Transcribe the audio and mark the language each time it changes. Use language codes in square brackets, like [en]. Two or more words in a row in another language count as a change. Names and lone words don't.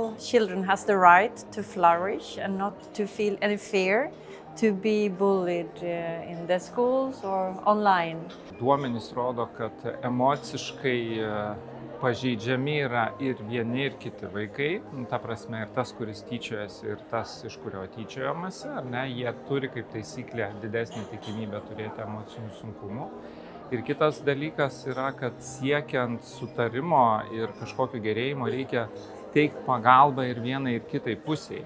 [en] children has the right to flourish and not to feel any fear to be bullied in the schools or online. [lt] Duomenys rodo, kad emociškai pažeidžiami yra ir vieni, ir kiti vaikai. Ta prasme, ir tas, kuris tyčiojasi, ir tas, iš kurio tyčiojamasi, ar ne, jie turi kaip taisyklė didesnį tikimybę turėti emocinių sunkumų. Ir kitas dalykas yra, kad siekiant sutarimo ir kažkokio gerėjimo reikia teikti pagalbą ir vienai, ir kitai pusiai.